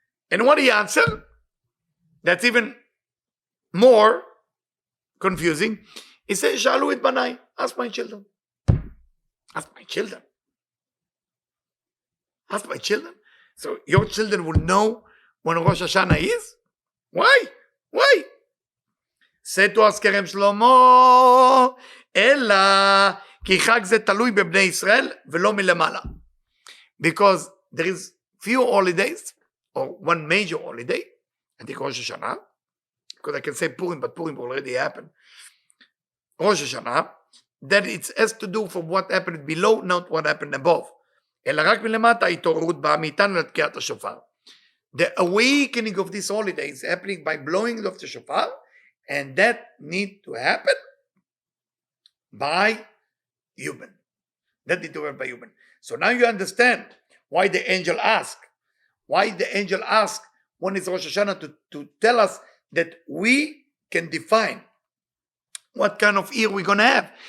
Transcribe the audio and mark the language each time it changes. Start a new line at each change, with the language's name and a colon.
English: And what he answered, that's even more confusing. He says,
Hebrew: Shalu it banai,
English: ask my children. Ask my children. Ask my children. So your children will know when Rosh Hashanah is? Why? Why? Said to us Kerem Shlomo, Ella
Hebrew: כי חג זה תלוי בבני ישראל ולא מלמעלה.
English: Because there is few holidays, or one major holiday, I think Rosh Hashanah, because I can say Purim, but Purim already happened. Rosh Hashanah, that it has to do from what happened below, not what happened above.
Hebrew: אלא רק מלמטה התעוררות באה מאיתנו לתקיעת השופר.
English: The awakening of this holiday is happening by blowing of the shofar, and that need to happen by human. That need to happen by human. So now you understand why the angel asked. Why the angel asked when it's Rosh Hashanah to tell us that we can define what kind of year we're going to have.